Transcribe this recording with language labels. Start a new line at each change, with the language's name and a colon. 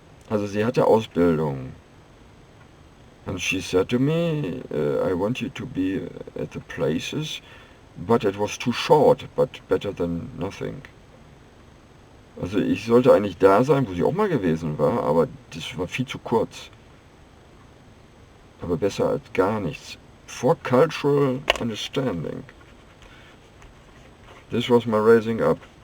German: Also sie hatte Ausbildung.
English: And she said to me, I want you to be at the places, but it was too short, but better than nothing.
German: Also ich sollte eigentlich da sein, wo sie auch mal gewesen war, aber das war viel zu kurz. Aber besser als gar nichts.
English: For cultural understanding. This was my raising up.